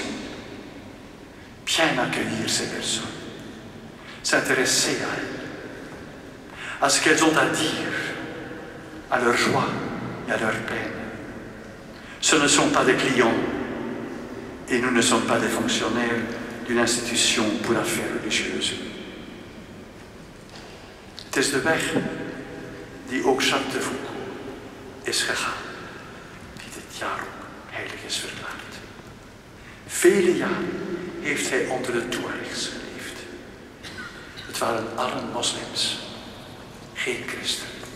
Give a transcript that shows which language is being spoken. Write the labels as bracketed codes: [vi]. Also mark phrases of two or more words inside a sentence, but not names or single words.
[fr] Bien accueillir ces personnes, s'intéresser à elles, à ce qu'elles ont à dire, à leur joie et à leur peine. Ce ne sont pas des clients et nous ne sommes pas des fonctionnaires d'une institution pour affaires religieuses. [nl] Het is de weg die ook Jacques de Foucault is gegaan, die dit jaar ook heilig is verklaard. Vele jaren heeft hij onder de Tuaregs geleefd. Het waren allen moslims, geen christenen.